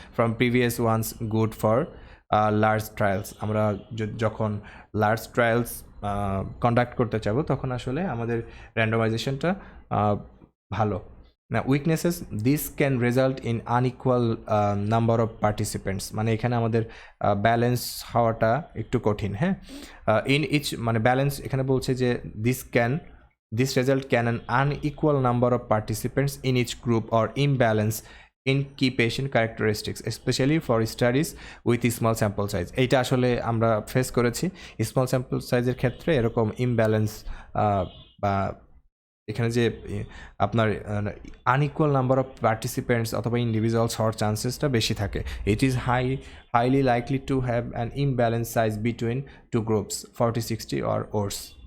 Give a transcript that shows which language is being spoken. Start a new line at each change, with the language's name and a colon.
English: from previous ones good for large trials,
Bangla: আমরা যখন large trials conduct করতে চাবো তখন আসলে আমাদের র্যান্ডমাইজেশনটা ভালো না।
English: weaknesses, this can result in unequal number of participants,
Bangla: মানে এখানে আমাদের ব্যালেন্স হওয়াটা একটু কঠিন, হ্যাঁ। ইন ইচ মানে ব্যালেন্স এখানে বলছে যে
English: this result can an unequal number of participants in each group or imbalance in key patient characteristics, especially for studies with small sample size.
Bangla: এইটা আসলে আমরা ফেস করেছি স্মল স্যাম্পল সাইজের ক্ষেত্রে এরকম ইমব্যালেন্স বা এখানে যে আপনার আনইকুয়াল নাম্বার অফ পার্টিসিপেন্টস অথবা ইন্ডিভিজুয়ালস হওয়ার চান্সেসটা বেশি থাকে।
English: It is highly likely to have an imbalance size between two groups 40-60 or worse.